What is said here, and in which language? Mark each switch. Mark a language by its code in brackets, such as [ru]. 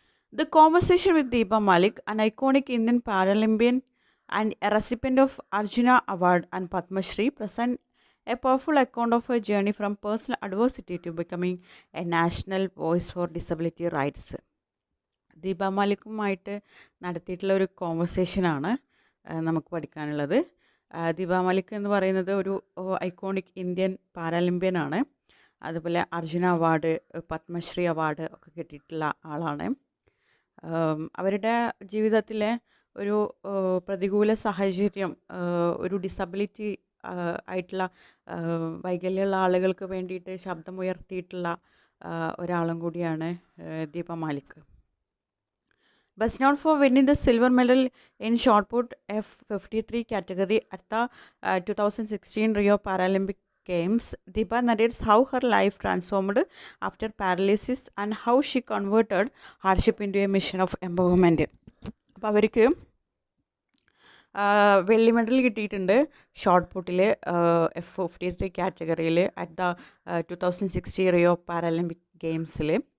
[en] The conversation with Deepa Malik, an iconic Indian Paralympian and a recipient of Arjuna Award and Padma Shri, present a powerful account of her journey from personal adversity to becoming a national voice for disability rights. [ml] Deepa മാലിക്കുമായിട്ട് നടത്തിയിട്ടുള്ള ഒരു കോൺവെർസേഷനാണ് നമുക്ക് പഠിക്കാനുള്ളത്. ദീപ മാലിക് എന്ന് പറയുന്നത് ഒരു iconic Indian പാരാലിമ്പ്യൻ ആണ്. അതുപോലെ Arjuna award, Padmashri award ഒക്കെ കിട്ടിയിട്ടുള്ള ആളാണ്. അവരുടെ ജീവിതത്തിലെ ഒരു പ്രതികൂല സാഹചര്യം, ഒരു ഡിസബിലിറ്റി ആയിട്ടുള്ള വൈകല്യമുള്ള ആളുകൾക്ക് വേണ്ടിയിട്ട് ശബ്ദമുയർത്തിയിട്ടുള്ള ഒരാളും കൂടിയാണ് Deepa Malik. [en] Best known for winning the silver medal in shot put F53 category at the 2016 Rio Paralympic Games, Deepa narrates how her life transformed after paralysis and how she converted hardship into a mission of empowerment. [ml] അപ്പോൾ അവർക്ക് വെള്ളി medal കിട്ടിയിട്ടുണ്ട് short പുട്ടിൽ F53 കാറ്റഗറിയിൽ [en] at the [ml] 2016 Rio Paralympic ഗെയിംസിൽ.